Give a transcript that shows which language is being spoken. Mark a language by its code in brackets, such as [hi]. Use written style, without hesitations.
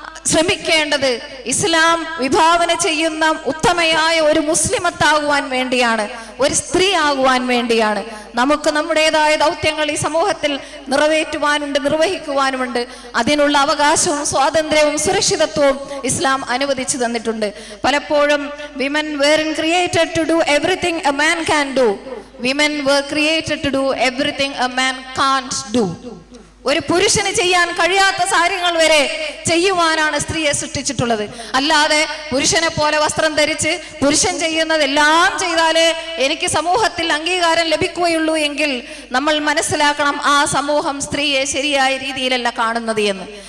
[ml] ശ്രമിക്കേണ്ടത് ഇസ്ലാം വിഭാവന ചെയ്യുന്ന ഉത്തമയായ ഒരു മുസ്ലിമത്താകുവാൻ വേണ്ടിയാണ്, ഒരു സ്ത്രീ ആകുവാൻ വേണ്ടിയാണ്. നമുക്ക് നമ്മുടേതായ ദൗത്യങ്ങൾ ഈ സമൂഹത്തിൽ നിറവേറ്റുവാനുണ്ട്, നിർവഹിക്കുവാനുമുണ്ട്. അതിനുള്ള അവകാശവും സ്വാതന്ത്ര്യവും സുരക്ഷിതത്വവും ഇസ്ലാം അനുവദിച്ചു തന്നിട്ടുണ്ട്. പലപ്പോഴും [en] women weren't created to do everything a man can do. Women were created to do everything a man can't do. [ml] ഒരു പുരുഷന് ചെയ്യാൻ കഴിയാത്ത കാര്യങ്ങൾ വരെ ചെയ്യുവാനാണ് സ്ത്രീയെ സൃഷ്ടിച്ചിട്ടുള്ളത്. അല്ലാതെ പുരുഷനെ പോലെ വസ്ത്രം ധരിച്ച് പുരുഷൻ ചെയ്യുന്നതെല്ലാം ചെയ്താലേ എനിക്ക് സമൂഹത്തിൽ അംഗീകാരം ലഭിക്കുകയുള്ളൂ എങ്കിൽ നമ്മൾ മനസ്സിലാക്കണം, ആ സമൂഹം സ്ത്രീയെ ശരിയായ രീതിയിലല്ല കാണുന്നത് എന്ന്.